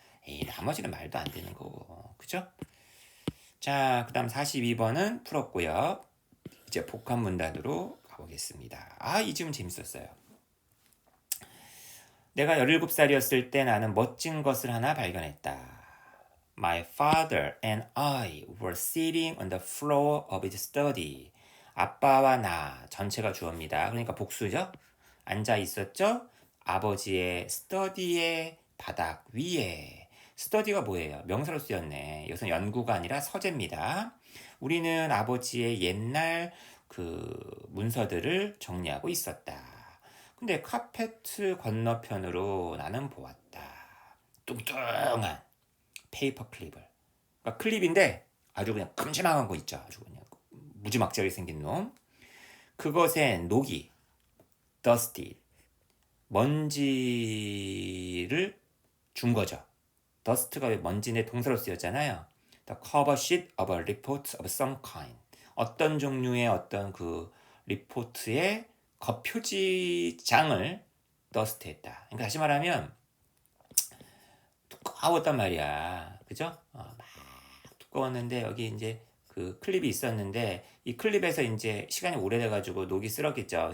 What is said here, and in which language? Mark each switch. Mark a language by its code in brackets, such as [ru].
[ko] 에이, 나머지는 말도 안 되는 거고. 그죠? 자, 그 다음 42번은 풀었고요. 이제 복합 문단으로 가보겠습니다. 아, 이 질문 재밌었어요. 내가 17살이었을 때 나는 멋진 것을 하나 발견했다. [en] My father and I were sitting on the floor of his study. [ko] 아빠와 나, 전체가 주어입니다. 그러니까 복수죠? 앉아 있었죠? 아버지의 스터디의 바닥 위에. 스터디가 뭐예요? 명사로 쓰였네. 이것은 연구가 아니라 서재입니다. 우리는 아버지의 옛날 그 문서들을 정리하고 있었다. 근데 카페트 건너편으로 나는 보았다. 뚱뚱한 페이퍼 클립을. 그러니까 클립인데 아주 그냥 큼지막한 거 있죠. 아주 그냥 무지막지하게 생긴 놈. 그것엔 녹이, dusty, 먼지를 준 거죠. dust가 먼지인데 동사로 쓰였잖아요. [en] The cover sheet of a report of some kind. [ko] 어떤 종류의 어떤 그 리포트의 겉표지장을 더스트했다. 그러니까 다시 말하면 두꺼웠단 말이야. 그죠? 막 두꺼웠는데 여기 이제 그 클립이 있었는데 이 클립에서 이제 시간이 오래돼가지고 녹이 쓸었겠죠.